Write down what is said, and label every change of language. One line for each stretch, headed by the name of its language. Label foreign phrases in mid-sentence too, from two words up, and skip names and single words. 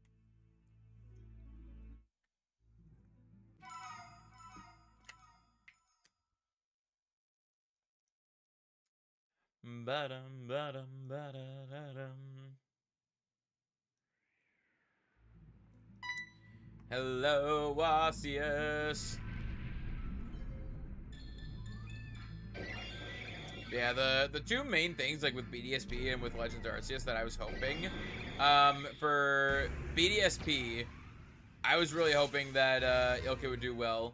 English: Ba-dum, ba-dum, ba-da-da-dum. Hello, Arceus. Yeah, the two main things, like with BDSP and with Legends Arceus, that I was hoping, for BDSP, I was really hoping that Ilka would do well.